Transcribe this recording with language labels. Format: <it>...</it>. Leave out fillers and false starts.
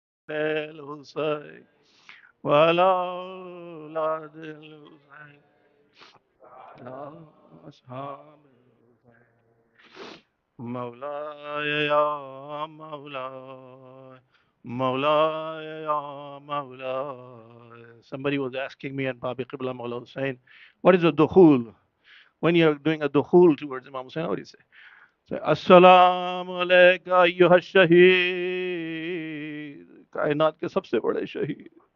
<ar>الحسين وعلى أولاد الحسين يا أصحاب الحسين مولاي يا مولاي مولاي يا مولاي.</ar> <en>Somebody was asking me and Babi Qibla Maula Hussain, what is a dukhul? When you're doing a dukhul towards Imam Hussain, what do you say? Say,</en> <ar>Assalamu alayka ayyuha shaheed.</ar> <hi>कायनात के सबसे बड़े शहीद.</hi>